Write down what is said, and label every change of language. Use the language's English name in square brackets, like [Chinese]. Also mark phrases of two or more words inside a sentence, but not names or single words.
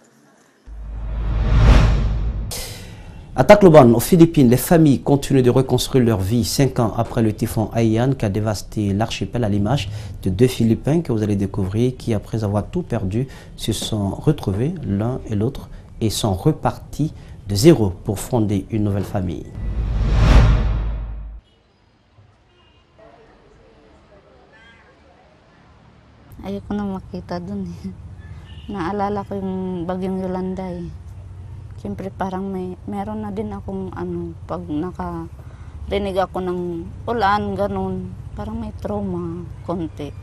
[French] À Tacloban, aux Philippines, les familles continuent de reconstruire leur vie 5 ans après le typhon Haiyan qui a dévasté l'archipel, à l'image de 2 Philippins que vous allez découvrir qui, après avoir tout perdu, se sont retrouvés l'un et l'autre et sont repartis de zéro pour fonder une nouvelle famille. [Filipino] Ayoko na makita dun eh. Naalala ko yung bagyong Yolanda eh. Siyempre parang meron na din akong pag nakarinig ako ng ulan, ganun, parang may trauma konti.